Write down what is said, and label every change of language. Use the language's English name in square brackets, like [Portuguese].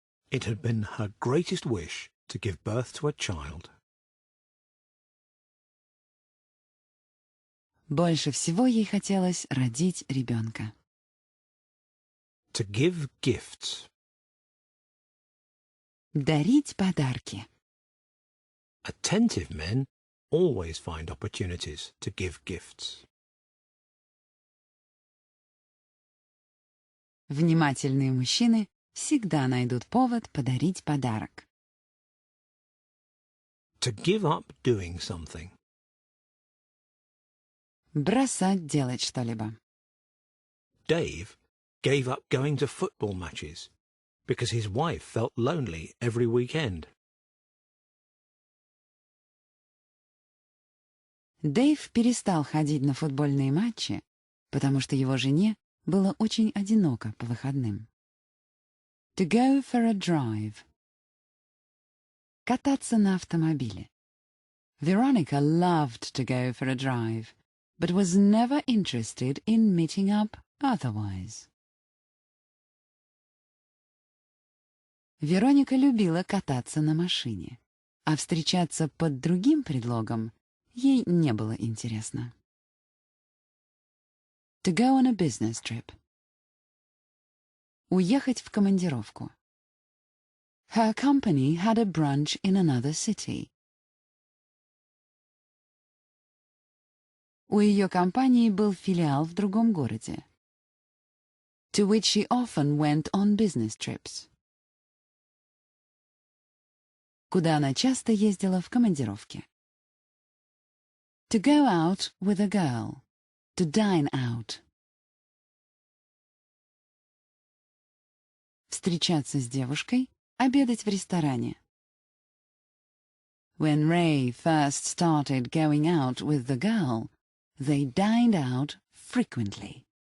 [English] It had been her greatest wish to give birth to a child. [Russian] Больше всего ей хотелось родить ребенка. [English] To give gifts. [Russian] Дарить подарки. [English] Attentive men always find opportunities to give gifts. [Russian] Внимательные мужчины всегда найдут повод подарить подарок. [English] To give up doing something. [Russian] Бросать делать что-либо. [English] Dave gave up going to football matches because his wife felt lonely every weekend. [Russian] Дэйв перестал ходить на футбольные матчи, потому что его жене было очень одиноко по выходным. [English] To go for a drive. [Russian] Кататься на автомобиле. [English] Veronica loved to go for a drive, but was never interested in meeting up otherwise. [Russian] Вероника любила кататься на машине, а встречаться под другим предлогом ей не было интересно. [English] To go on a business trip. [Russian] Уехать в командировку. [English] Her company had a branch in another city. [Russian] У ее компании был филиал в другом городе. [English] To which she often went on business trips. [Russian] Куда она часто ездила в командировке. [English] To go out with a girl. To dine out. [Russian] Встречаться с девушкой, обедать в ресторане. [English] When Ray first started going out with the girl, they dined out frequently.